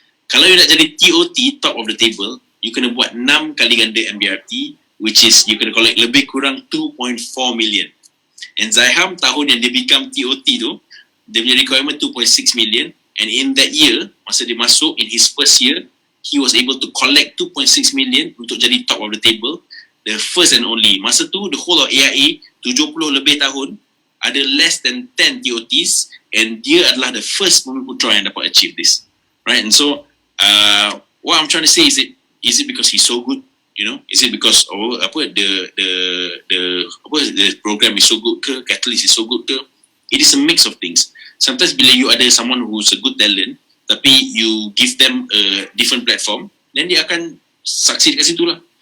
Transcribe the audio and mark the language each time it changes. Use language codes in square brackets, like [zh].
[ms] Kalau you nak jadi TOT, Top of the Table, you kena buat 6 kali ganda MDRT, [en] which is [ms] you kena collect lebih kurang 2.4 million. And Zaiham, tahun yang dia [en] become [ms] TOT tu, dia punya requirement 2.6 million. [en] And in that year, [ms] masa dia masuk, [en] in his first year, he was able to collect 2.6 million [ms] untuk jadi [en] top of the table. The first and only. [ms] Masa tu, [en] the whole of AIA, 70 lebih tahun, ada less than 10 TOTs, and [ms] dia adalah [en] the first Bumi Putra [ms] yang dapat [en] achieve this. Right? And so, what I'm trying to say is it because he's so good? Is it because the program is so good ke, Catalyst is so good ke? It is a mix of things. Sometimes bila you ada someone who's a good talent, [ms] tapi [en] you give them a different platform, [ms] then dia akan succeed kat situ lah.